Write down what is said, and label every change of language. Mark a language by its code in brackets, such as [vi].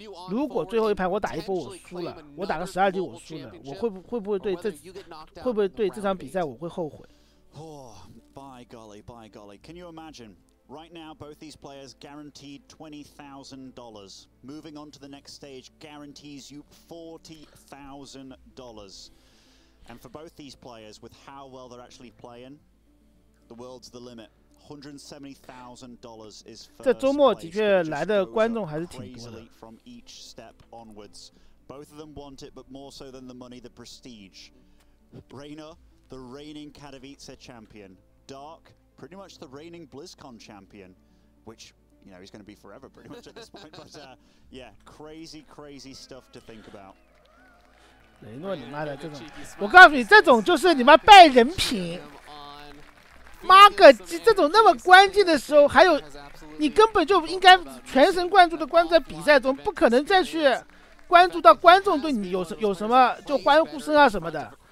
[zh] 如果最后一盘我打一波我输了，我打个12级我输了，我会不会对这场比赛我会后悔？ [en] Oh, by golly, by golly. Can you imagine? Right now, both these players guaranteed $20,000. Moving on to the next stage guarantees you $40,000. And for both these players, with how well they're actually playing, the world's the limit. $170,000 is first [zh] 这周末的确来的观众还是挺多的。 [en] From each step onwards. Both of them want it, but more so than the money, the prestige. Reynor, the reigning Katowice champion. Dark, pretty much the reigning BlizzCon champion, which, you know, he's going to be forever pretty much at this point. But yeah, crazy stuff to think about. [zh] 雷诺你妈的这种，我告诉你，这种就是你妈败人品。妈个鸡！这种那么关键的时候，还有你根本就应该全神贯注的关注在比赛中，不可能再去关注到观众对你有什么就欢呼声啊什么的。